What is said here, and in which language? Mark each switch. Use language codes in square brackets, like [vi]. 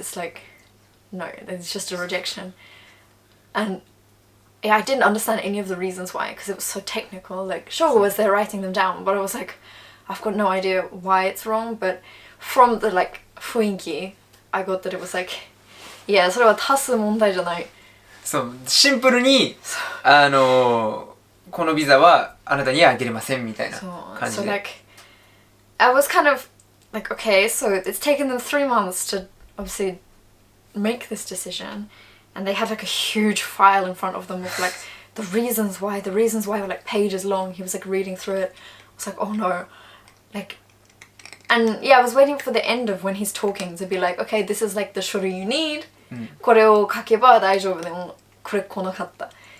[en] It's like, no, it's just a rejection. And yeah, I didn't understand any of the reasons why, because it was so technical. Like, sure, was there writing them down, but I was like, I've got no idea why it's wrong. But from the like 雰囲気 I got that it was like, yeah, [ja] それは足す問題じゃない。そう、シンプルにこのビザはあなたにはあげれませんみたいな感じで。 [en] So like, I was kind of like, okay, so it's taken them 3 months to obviously make this decision, and they had like a huge file in front of them with like the reasons why were like pages long. He was like reading through it. I was like, oh no, like, and yeah, I was waiting for the end of when he's talking to be like, okay, this is like the書類 you need. [ja] これを書けば大丈夫でもこれ来なかった。